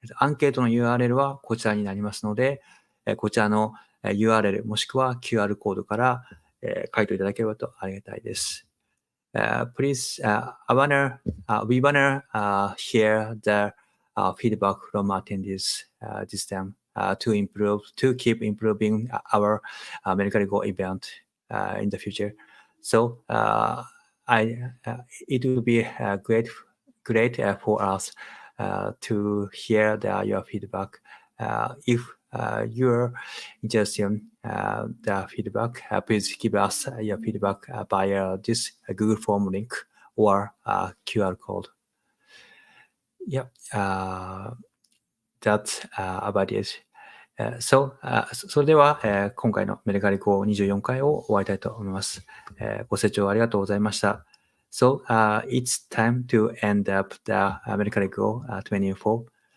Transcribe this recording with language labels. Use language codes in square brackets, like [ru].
[ja] アンケートの URL はこちらになりますので、こちらの URL もしくは QR コードから書いていただければとありがたいです。 [en] Please, we wanna hear the feedback from attendees this time to keep improving our Mercari Go event in the future. So it will be great for us to hear your feedback. If you're interested in the feedback, please give us your feedback via this Google Form link or QR code. Yeah, that's about it. [ja] それでは、今回のメルカリ Go24 回を終わりたいと思います。ご清聴ありがとうございました。 [en] So it's time to end up the Mercari Go 24. Thank you for your time and hearing this